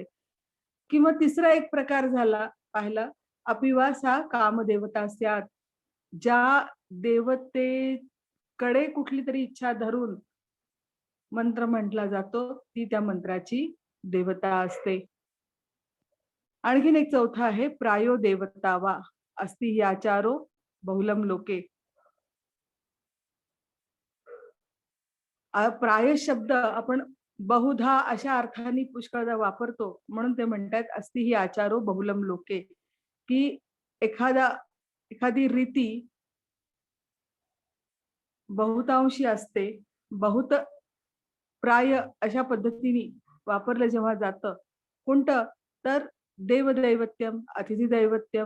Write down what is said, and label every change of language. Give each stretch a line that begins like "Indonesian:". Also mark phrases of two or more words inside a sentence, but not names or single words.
Marathi: किंवा तिसरा एक प्रकार झाला पाहिला,
Sanskrit: अपिवास हा कामदेवता स्यात्.
Marathi: ज्या देवतेकडे कुठली तरी इच्छा धरून मंत्र म्हटला जातो, ती त्या मंत्राची देवता असते. आणखीन एक चौथा आहे
Sanskrit: प्रायो देवता वा अस्ति हि आचारो बहुलम लोके.
Marathi: प्राय शब्द आपण बहुधा अशा अर्थाने पुष्कळदा वापरतो, म्हणून ते म्हणतात
Sanskrit: अस्ति हि आचारो बहुलम लोके,
Marathi: की एखादी रीती बहुतांशी असते. बहुत प्राय अशा पद्धतीने वापरलं जेव्हा जातं कोणतं, तर
Sanskrit: देवदैवत्यम, अतिथीदैवत्यम,